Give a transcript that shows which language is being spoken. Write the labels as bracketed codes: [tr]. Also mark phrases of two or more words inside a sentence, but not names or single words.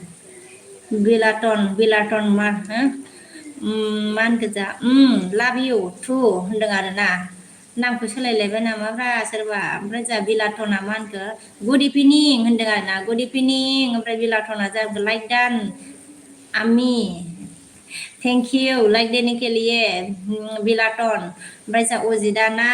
[brx] बिलाटन मा मा होनखो जा [en] love you too [brx] होनदों आरो ना नामखौ सोलायलायबाय नामाब्रा सोरबा ओमफ्राय जा बिलाटना मा होनखो [en] good evening [brx] होनदों आरो ना [en] good evening [brx] ओमफ्राय बिलाटना जा लाइक डान आमी [en] thank you [hi] लाइक देने के लिए [brx] बिलाटन ओमफ्राय जा अजिदा